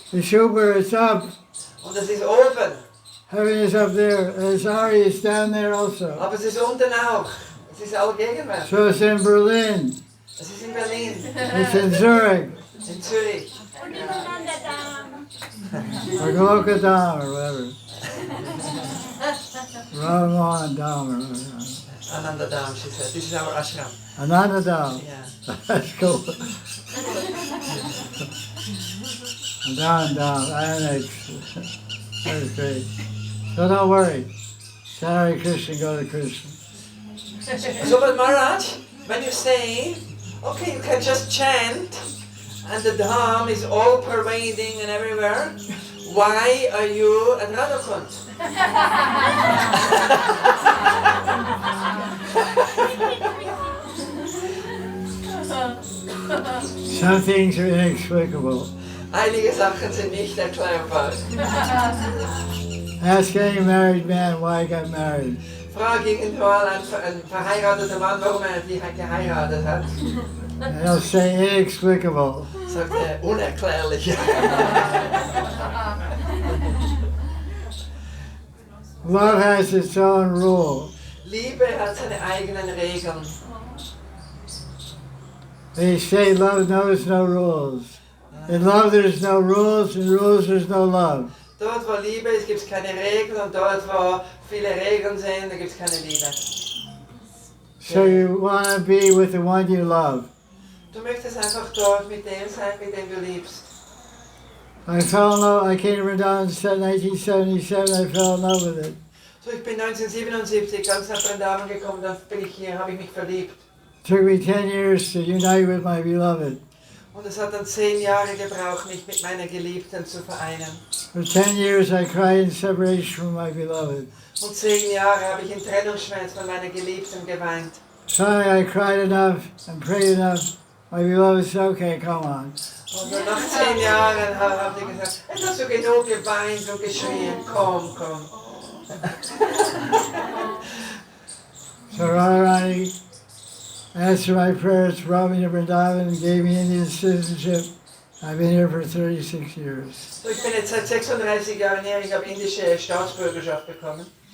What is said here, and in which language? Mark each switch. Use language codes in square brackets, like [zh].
[en] The Shubha is up. [de] Und es ist oben. [en] Heaven is up there. The Sari is down there also. [de] Aber es ist unten auch. Es ist allgegenwärtig. [en] So it's in Berlin. [de] Es ist in Berlin. [en] It's in Zurich. [de] In Zürich. [en] Or Golokadam or whatever. Ramadam or whatever. Anandadam, she said. This is our ashram. Anandadam. Yeah. That's cool. Down, annex. That's great. So don't worry. Hare Krishna, go to Krishna. So, but Maharaj, when you say, okay, you can just chant, and the Dham is all pervading and everywhere, why are you at Radha Kunda? Some things are inexplicable. [de] Einige Sachen sind nicht erklärbar. [en] Ask any married man why he got married. [de] Frag irgendwann einen verheirateten Mann, warum die geheiratet hat. [en] And he'll say inexplicable. [de] Sagt unerklärlich. [en] Love has its own rule. [de] Liebe hat seine eigenen Regeln. [en] They say love knows no rules. In love there's no rules, in rules there's no love. [de] Dort wo Liebe ist, gibt es keine Regeln und dort wo viele Regeln sind, da gibt es keine Liebe. [en] So you want to be with the one you love. [de] Du möchtest einfach dort mit dem sein, mit dem du liebst. [en] I fell in love, I came to Madan in 1977, I fell in love with it. [de] So, ich bin 1977 ganz nach Vrindavan gekommen, dann bin ich hier, habe ich mich verliebt. [en] took me 10 years to unite with my beloved. [de] Und es hat dann 10 Jahre gebraucht, mich mit meiner Geliebten zu vereinen. [en] For 10 years I cried in separation from my beloved. [de] Und 10 Jahre habe ich in Trennungsschmerz von meiner Geliebten geweint. [en] Finally I cried enough and prayed enough. My beloved said, okay, come on. [de] Und dann nach 10 Jahren haben die gesagt, jetzt hast du genug geweint und geschrien, komm, komm. [en] So Radharani answered my prayers, brought me to Vrindavan and gave me Indian citizenship. I've been here for 36 years. [de] So, ich bin jetzt seit 36 Jahren hier, ich habe indische Staatsbürgerschaft bekommen.